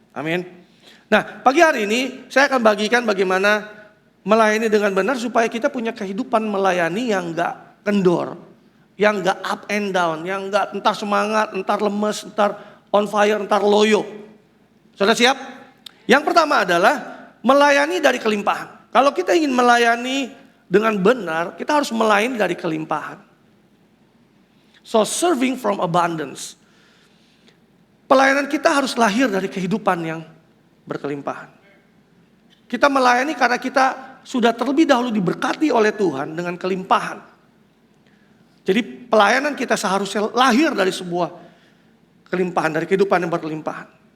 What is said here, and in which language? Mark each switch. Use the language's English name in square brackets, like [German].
[Indonesian] Amin. Nah, pagi hari ini saya akan bagikan bagaimana melayani dengan benar supaya kita punya kehidupan melayani yang enggak kendor, yang enggak [English] up and down, [Indonesian] yang enggak entar semangat, entar lemes, entar [English] on fire, [Indonesian] entar loyo. Sudah siap? Yang pertama adalah melayani dari kelimpahan. Kalau kita ingin melayani dengan benar, kita harus melayani dari kelimpahan. [English] So serving from abundance. [Indonesian] Pelayanan kita harus lahir dari kehidupan yang berkelimpahan. Kita melayani karena kita sudah terlebih dahulu diberkati oleh Tuhan dengan kelimpahan. Jadi pelayanan kita seharusnya lahir dari sebuah kelimpahan, dari kehidupan yang berkelimpahan.